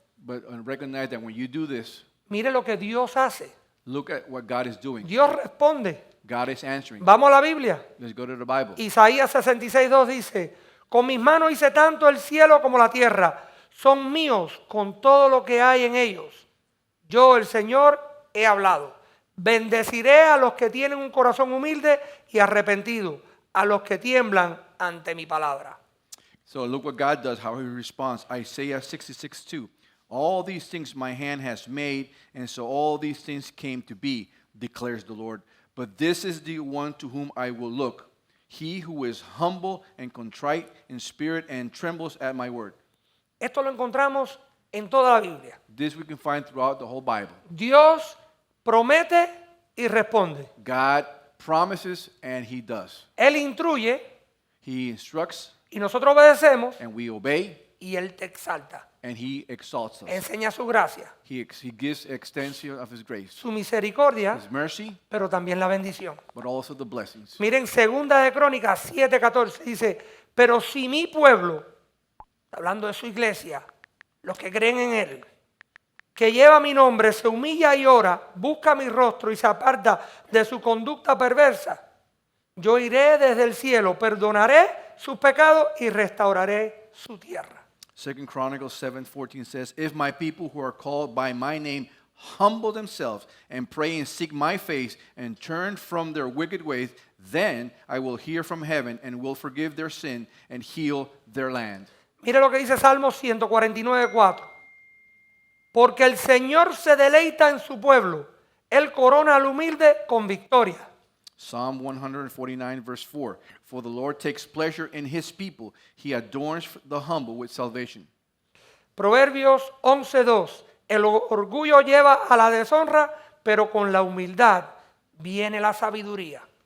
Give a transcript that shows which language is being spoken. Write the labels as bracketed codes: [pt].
[en] But recognize that when you do this, [es] mire lo que Dios hace. [en] look at what God is doing. [es] Dios responde. [en] God is answering. [es] Vamos a la Biblia. [en] Let's go to the Bible. [es] Isaías 66:2 dice, con mis manos hice tanto el cielo como la tierra, son míos con todo lo que hay en ellos. Yo, el Señor, he hablado. Bendeciré a los que tienen un corazón humilde y arrepentido, a los que tiemblan ante mi palabra. [en] So look what God does, how He responds. Isaiah 66:2. All these things my hand has made, and so all these things came to be, declares the Lord. But this is the one to whom I will look, he who is humble and contrite in spirit and trembles at my word. [es] Esto lo encontramos en toda la Biblia. [en] This we can find throughout the whole Bible. [es] Dios promete y responde. [en] God promises and He does. [es] Él instruye [en] He instructs [es] y nosotros obedecemos [en] and we obey, [es] y Él te exalta. [en] and He exalts us. [es] Enseña su gracia, [en] He gives extension of His grace, [es] su misericordia, [en] His mercy, [es] pero también la bendición. [en] but also the blessings. [es] Miren, segunda de Crónicas 7:14 dice, pero si mi pueblo, hablando de su iglesia, los que creen en Él, que lleva mi nombre, se humilla y ora, busca mi rostro y se aparta de su conducta perversa, yo iré desde el cielo, perdonaré sus pecados y restauraré su tierra. [en] 2 Chronicles 7:14 says, if my people who are called by my name humble themselves and pray and seek my face and turn from their wicked ways, then I will hear from heaven and will forgive their sin and heal their land. [es] Mire lo que dice Salmo 149:4. Porque el Señor se deleita en su pueblo. Él corona al humilde con victoria. [en] Psalm 149, verse 4. For the Lord takes pleasure in his people. He adorns the humble with salvation. [es] Proverbios 11:2. El orgullo lleva a la deshonra, pero con la humildad viene la sabiduría.